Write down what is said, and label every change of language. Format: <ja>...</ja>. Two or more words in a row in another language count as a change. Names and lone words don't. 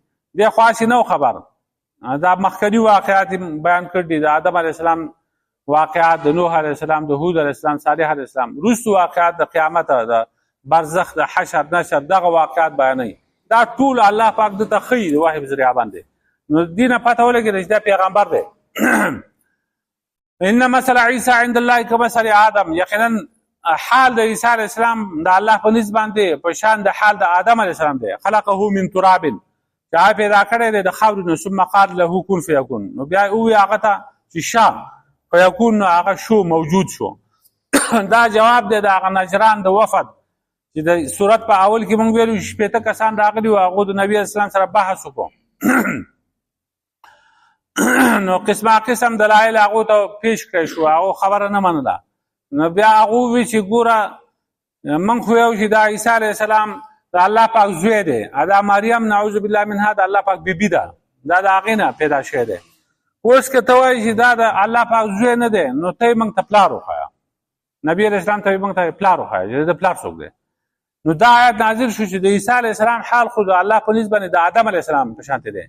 <ps>دی خاص نو خبر، دا مخکني واقعات بیان کړي دي، د آدم</ps> <ar>علیه السلام</ar> <ps>واقعات، د نوح</ps> <ar>علیه السلام،</ar> <ps>د هود</ps> <ar>علیه السلام،</ar> <ps>صالح</ps> <ar>علیه السلام،</ar> <ps>وروستو واقعات د قیامت، د برزخ، د حشر نشر، دغه واقعات بیانوي. دا ټول الله پاک دته ښیي د وحی په ذریعه باندې. نو دې نه پته ولګېده چې دا پیغمبر دی.</ps> <ar>ان مثل عیسی عند الله کمثل آدم،</ar> <ps>یقینا حال د عیسی</ps> <ar>علیه السلام</ar> <ps>د الله په نسبت باندې په شان د حال د آدم</ps> <ar>علیه السلام</ar> <ps>دی.</ps> <ar>خلقه من تراب،</ar> <ps>چې هغه پیدا کړی دی د خاورې نه،</ps> <ar>ثم قال له کن فیکون،</ar> <ps>نو بیا ووایي هغه ته چې شا فیکون، نو هغه شو، موجود شو. دا جواب دی د هغه نجران د وفد چې د صورت په اول کې موږ ویلو 80 کسان راغلي وو، هغو د نبي اسلام سره بحث وکړو. نو قسمه قسم دلایل هغو ته پیش کړی شو، هغو خبره نه منله. نو بیا هغو وی چې ګوره موږ خو یو چې دا عیسی</ps> <ar>علیه السلام</ar> <ps>د الله پاک زوی دی، دا مریم</ps> <ar>نعوذ بالله منها</ar> <ps>د الله پاک بیبي ده، دا د هغې نه پیدا شوی دی. اوس که ته وایې چې دا د الله پاک زوی نه دی نو ته یې موږ ته پلار وښایه، نبي</ps> <ar>علیه السلام</ar> <ps>ته یې موږ ته پلار وښایه چې د پلار څوک دی. نو دا آیت نازل شو چې د عیسی</ps> <ar>علیه السلام</ar> <ps>حال خو د الله په نسبت باندې د آدم</ps> <ar>علیه السلام</ar> <ps>په شانتې دی.</ps>